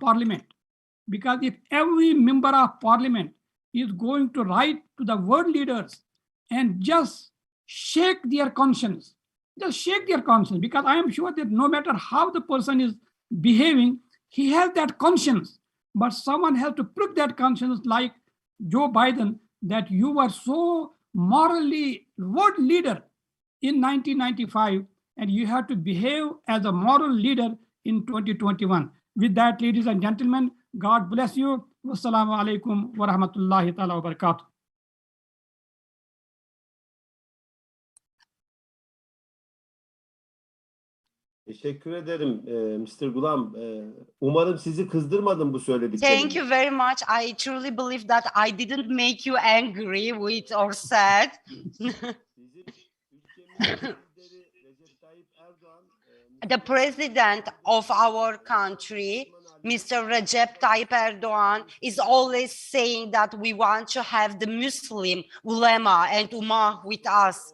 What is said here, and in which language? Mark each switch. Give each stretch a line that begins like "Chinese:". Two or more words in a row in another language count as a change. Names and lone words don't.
English: parliament, because if every member of parliament is going to write to the world leaders and just shake their conscience, because I am sure that no matter how the person is behaving, he has that conscience, but someone has to prick that conscience, like Joe Biden, that you were so morally world leader in 1995, and you have to behave as a moral leader in 2021. With that, ladies and gentlemen, God bless you.
Arabic: والسلام عليكم ورحمة الله تعالى وبركاته.
Turkish: Teşekkür ederim Mr. Gulam. Umarım sizi kızdırmadım bu söylediklerim.
English: Thank you very much. I truly believe that I didn't make you angry with or sad. The president of our country, Mr. Recep Tayyip Erdogan, is always saying that we want to have the Muslim ulema and ummah with us.